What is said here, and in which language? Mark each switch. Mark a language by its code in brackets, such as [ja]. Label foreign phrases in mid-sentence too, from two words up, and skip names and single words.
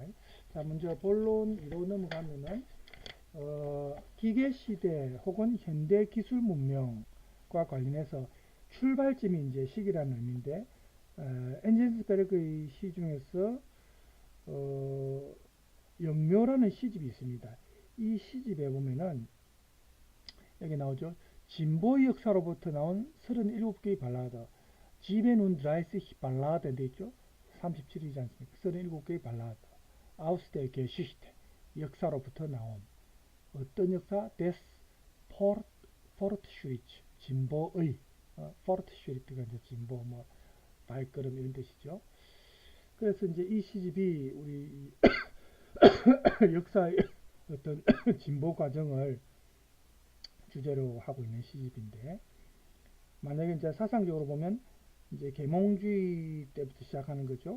[ko] 자, 먼저 본론으로 넘어가면은 기계 시대 혹은 현대 기술 문명과 관련해서 출발점이 이제 시기라는 의미인데, 엔젤스베르그의 시 중에서 영묘라는 시집이 있습니다. 이 시집에 보면은 여기 나오죠. 진보의 역사로부터 나온 37개의 발라드, [de] sieben und 30 [ko] 발라드 돼 있죠. 37이지 않습니까? 37개의 발라드. [de] Aus der Geschichte, [ko] 역사로부터 나온 어떤 역사? [de] des Fortschritts, [ko] 진보의, Fortschritt가 이제 진보, 뭐 발걸음 이런 뜻이죠. 그래서 이제 이 시집이 우리 역사의 어떤 진보 과정을 주제로 하고 있는 시집인데, 만약에 이제 사상적으로 보면 이제 계몽주의 때부터 시작하는 거죠.